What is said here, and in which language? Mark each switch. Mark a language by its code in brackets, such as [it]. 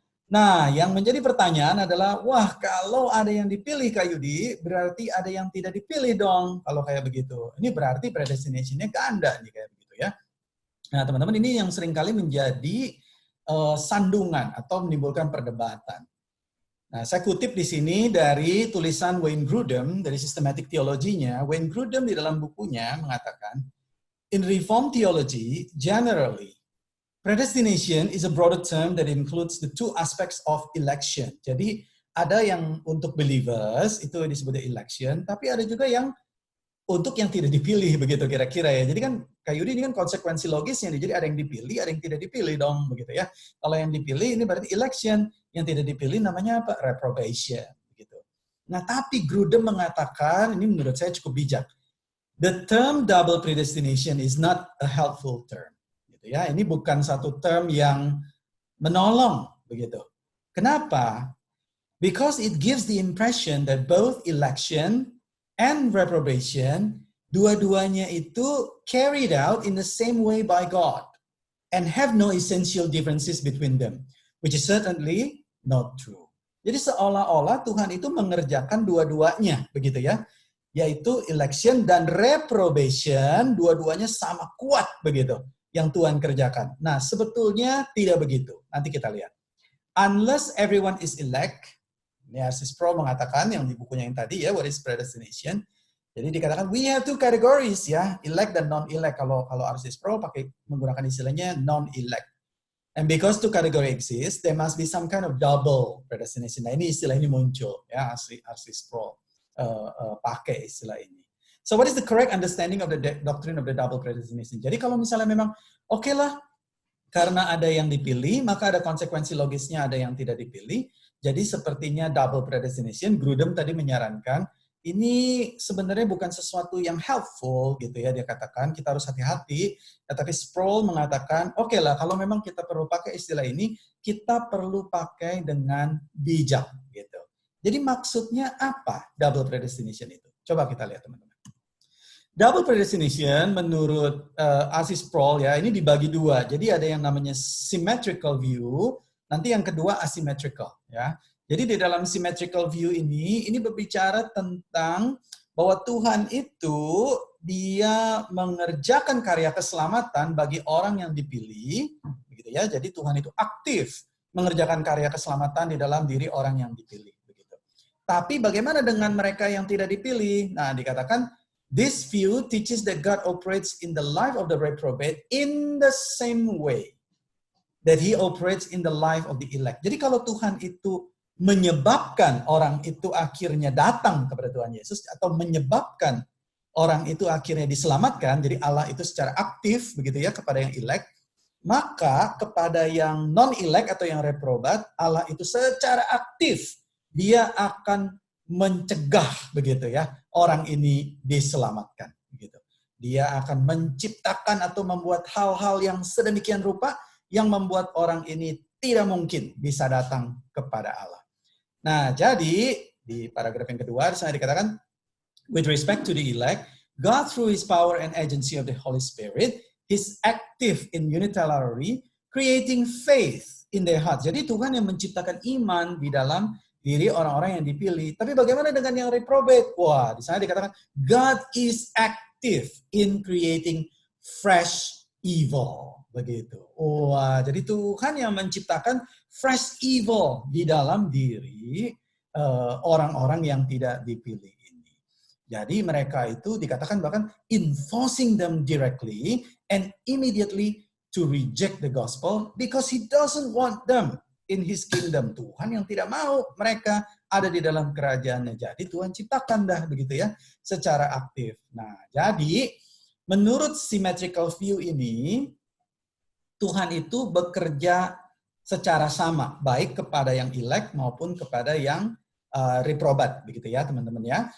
[id] Nah, yang menjadi pertanyaan adalah, wah, kalau ada yang dipilih Kak Yudi, berarti ada yang tidak dipilih dong, kalau kayak begitu. Ini berarti predestination-nya ganda nih, kayak begitu ya. Nah, teman-teman, ini yang seringkali menjadi sandungan atau menimbulkan perdebatan. Nah, saya kutip di sini dari tulisan Wayne Grudem, dari Systematic Theology-nya. [en] Wayne Grudem [id] di dalam bukunya mengatakan, [en] in Reformed theology, generally, predestination is a broader term that includes the two aspects of election. [id] Jadi ada yang untuk believers itu disebut election, tapi ada juga yang untuk yang tidak dipilih begitu kira-kira ya. Jadi kan Kak Yudi ini kan konsekuensi logisnya, jadi ada yang dipilih, ada yang tidak dipilih dong, begitu ya. Kalau yang dipilih ini berarti election, yang tidak dipilih namanya apa? Reprobation, begitu. Nah, tapi Grudem mengatakan, ini menurut saya cukup bijak. [en] The term double predestination is not a helpful term, [id] gitu ya. Ini bukan satu term yang menolong, begitu. Kenapa? [en] Because it gives the impression that both election and reprobation, [id] dua-duanya itu [en] carried out in the same way by God and have no essential differences between them, which is certainly not true. [id] Jadi seolah-olah Tuhan itu mengerjakan dua-duanya, begitu ya, yaitu election dan reprobation, dua-duanya sama kuat begitu yang Tuhan kerjakan. Nah, sebetulnya tidak begitu. Nanti kita lihat. [en] Unless everyone is elect, [id] ini R.C. Sproul mengatakan yang di bukunya yang tadi ya, What is Predestination? Jadi dikatakan [en] we have two categories [id] ya, elect dan non-elect. Kalau R.C. [en] Sproul [id] pakai menggunakan istilahnya [en] non-elect. And because two category exist, there must be some kind of double predestination. [id] Nah, ini istilah ini muncul ya, [en] R.C. [id] Sproul pakai istilah ini. [en] So what is the correct understanding of the doctrine of the double predestination? [id] Jadi kalau misalnya memang oke lah, karena ada yang dipilih, maka ada konsekuensi logisnya, ada yang tidak dipilih. Jadi sepertinya double predestination, Grudem tadi menyarankan, ini sebenarnya bukan sesuatu yang helpful, gitu ya, dia katakan, kita harus hati-hati. Tetapi Sproul mengatakan, oke lah, kalau memang kita perlu pakai istilah ini, kita perlu pakai dengan bijak, gitu. Jadi maksudnya apa double predestination itu? Coba kita lihat teman-teman. Double predestination menurut R.C. Sproul ya, ini dibagi dua. Jadi ada yang namanya symmetrical view, nanti yang kedua asymmetrical ya. Jadi di dalam symmetrical view ini berbicara tentang bahwa Tuhan itu dia mengerjakan karya keselamatan bagi orang yang dipilih, begitu ya. Jadi Tuhan itu aktif mengerjakan karya keselamatan di dalam diri orang yang dipilih, begitu. Tapi bagaimana dengan mereka yang tidak dipilih? Nah, dikatakan [en] this view teaches that God operates in the life of the reprobate in the same way that He operates in the life of the elect. [id] Jadi kalau Tuhan itu menyebabkan orang itu akhirnya datang kepada Tuhan Yesus atau menyebabkan orang itu akhirnya diselamatkan, jadi Allah itu secara aktif begitu ya kepada yang elect, maka kepada yang non-elect atau yang reprobat, Allah itu secara aktif dia akan mencegah begitu ya orang ini diselamatkan begitu. Dia akan menciptakan atau membuat hal-hal yang sedemikian rupa yang membuat orang ini tidak mungkin bisa datang kepada Allah. Nah, jadi di paragraf yang kedua di sana dikatakan [en] with respect to the elect, God through His power and agency of the Holy Spirit is active in unilaterally creating faith in their hearts. [id] Jadi Tuhan yang menciptakan iman di dalam diri orang-orang yang dipilih. Tapi bagaimana dengan yang reprobate? Wah, di sana dikatakan [en] God is active in creating fresh evil. [id] Begitu. Wah, jadi Tuhan yang menciptakan fresh evil di dalam diri orang-orang yang tidak dipilih ini. Jadi mereka itu dikatakan bahkan [en] enforcing them directly and immediately to reject the gospel because He doesn't want them in His kingdom. [id] Tuhan yang tidak mau mereka ada di dalam kerajaannya. Jadi Tuhan ciptakan dah begitu ya secara aktif. Nah, jadi menurut symmetrical view ini Tuhan itu bekerja secara sama baik kepada yang elect maupun kepada yang reprobat begitu ya teman-teman ya.